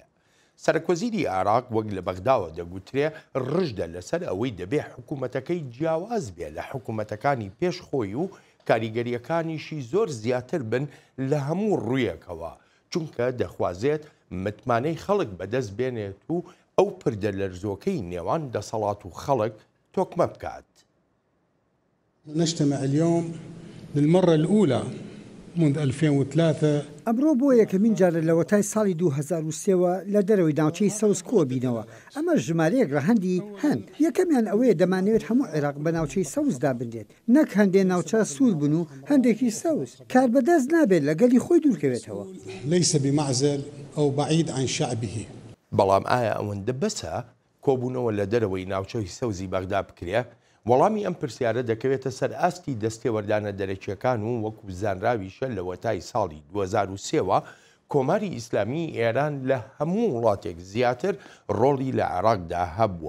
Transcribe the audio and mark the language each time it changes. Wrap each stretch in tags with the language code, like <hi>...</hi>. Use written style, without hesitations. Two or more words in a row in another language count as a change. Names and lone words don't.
<ckb>سەرکۆزیری عێراق وەک لە بەغداوە دەگوترێ ڕژدە لەسەر ئەوەی دەبێ حکوومەتەکەی جیاواز بێ لە حکوومەتەکانی پێشخۆی و کاریگەریەکانیشی زۆر زیاتر بن لە هەموو ڕوویەکەوە، چونکە دەخوازێت متمانەی خەڵک بەدەست بێنێت و ئەو پردە لەرزۆکەی نێوان دەسەڵات و خەڵک تۆکمە بکات.</ckb> <ar>نجتمع اليوم للمرة الأولى منذ 2003.</ar> <ckb>ئەمڕۆ بۆ یەکەمین جارە لە وەتای ساڵی 2023ەوە لە دەرەوەی ناوچەی سەوز کۆبینەوە. ئەمە ژمارەیەک ڕەهەندی هەند. یەکەمیان ئەوەیە دەمانەوێت هەموو عێراق بە ناوچەی سەوزدا بنرێت، نەک هەندێک ناوچە سوور بن و هەندێکی سەوز. کار بەدەست نابێت لەگەلی خۆی دوورکەوێتەوە.</ckb> <ar>ليس بمعزل أو بعيد عن شعبه.</ar> <ckb>بەڵام ئایا ئەوەندە بەسە کۆبوونەوە لە دەرەوەی ناوچەی سەوزی بەغدا بکرێ؟ وەڵامی ئەم پرسیارە دەکەوێتە سەر ئاستی دەستێوەردانە دەرەکیەکان و وەکو زانراویشە لە وەتای ساڵی 2023ەوە کۆماری ئیسلامی ئێران لە هەموو وڵاتێک زیاتر ڕۆڵی لە عێراقدا هەبووە.</ckb>